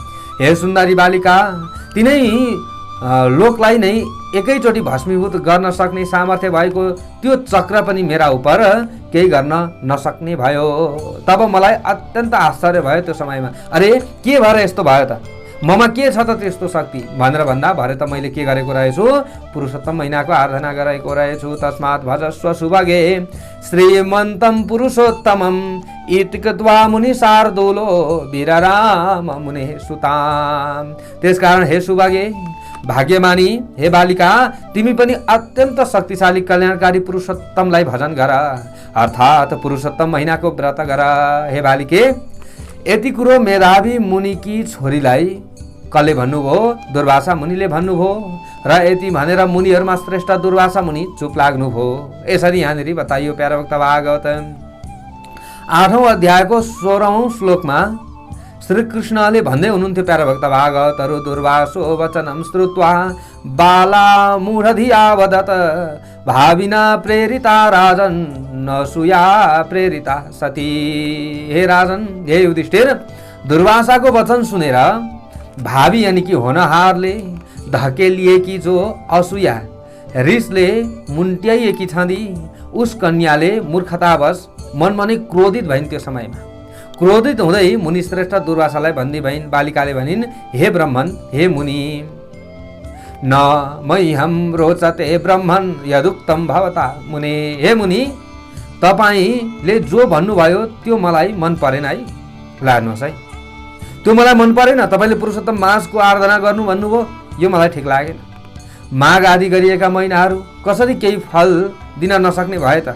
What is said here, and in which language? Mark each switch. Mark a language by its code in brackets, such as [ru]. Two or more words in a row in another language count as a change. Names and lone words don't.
[ne] हे सुन्दरी बालिका, तिनै लोकलाई नै एकैचोटि भस्मीभूत गर्न सक्ने सामर्थ्य भएको त्यो चक्र पनि मेरा उप केही गर्न नसक्ने भयो। तब मलाई अत्यन्त आश्चर्य भयो त्यो समयमा। अरे के भएर यस्तो भयो त, ममा के छ त त्यस्तो शक्ति भनेर भन्दा भरे त मैले के गरेको रहेछु, पुरुषोत्तम महिनाको आराधना गरेको रहेछु। [sa] तस्मात् भजस्व सुभगे श्रीमन्तम पुरुषोत्तमम इति कृत्वा मुनि शार्दूलो वीरराम मुने सुताम। [ne] त्यसकारण हे सुभगे, भाग्यमानी, हे बालिका, तिमी पनि अत्यन्त शक्तिशाली कल्याणकारी पुरुषोत्तमलाई भजन गर, अर्थात् पुरुषोत्तम महिनाको व्रत गर। हे बालिके, यति कुरो मेधावी मुनिकी छोरीलाई कसले भन्नुभयो? दुर्वासा मुनिले भन्नुभयो। र यति भनेर मुनिहरूमा श्रेष्ठ दुर्वासा मुनि चुप लाग्नुभयो। यसरी यहाँनिर बताइयो प्यारा भक्त भागवत 8औं अध्यायको 16औं श्लोकमा श्रीकृष्णले भन्दै हुनुहुन्थ्यो प्यारा भक्त भागवतहरू, [sa] दुर्वासो वचनम श्रुत्वा बाला मूढधिया वदत भाविना प्रेरिता राजन नसूया प्रेरिता सती। [ne] हे राजन, हे युधिष्ठिर, दुर्वासाको वचन सुनेर भावी यानि कि होनहारले धकेलिएकी जो असूया रिसले मुन्ट्याइएकी छँदी उस कन्याले मूर्खतावश मनमा नै क्रोधित भइन्। त्यो समयमा क्रोधित हुँदै मुनि श्रेष्ठ दुर्वासालाई भन्दी भइन्। बालिकाले भनिन्, [sa] हे ब्रह्मन, हे मुनि, न मह्यं रोचते ब्रह्मन यदुक्तम भवता मुने। [ne] हे मुनि, तपाईले जो भन्नुभयो त्यो मलाई मन परेन है। लाग्नुहोस् है, त्यो मलाई मन परेन। तपाईले पुरुषोत्तम मासको आराधना गर्नु भन्नुभयो, यो मलाई ठिक लागेन। माघ आदि गरिएका महिनाहरू कसरी केही फल दिन नसक्ने भए त?